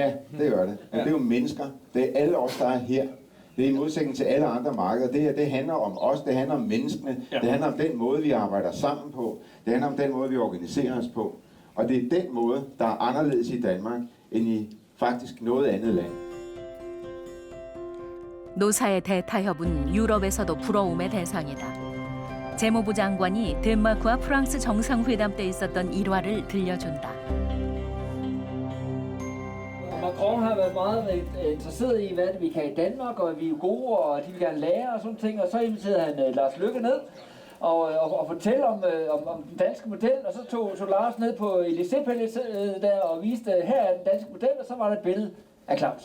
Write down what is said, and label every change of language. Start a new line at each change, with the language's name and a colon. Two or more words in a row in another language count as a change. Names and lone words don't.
Danish: Ja, det gør det. Ja. Det er jo mennesker. Det er alle os, der er her. Det er i modsætning til alle andre markeder. Det her, det handler om os, det handler om menneskene. Ja. Det handler om den måde, vi arbejder sammen på. Det handler om den måde, vi organiserer os på. Og det er den måde, der er anderledes i Danmark, end i faktisk noget andet land.
Korean: 노사의 대타협은 유럽에서도 부러움의 대상이다. 재무부 장관이 덴마크와 프랑스 정상회담 때 있었던 일화를 들려준다.
Danish: Macron har været meget interesseret i, hvad vi kan i Danmark, og vi er gode, og de vil gerne lære og sådan ting. Og så inviterede han Lars Løkke ned, og fortælle om den danske model, og så tog Lars ned på Élysée-palæet der og viste, her er den danske model, og så var der et billede af Claus.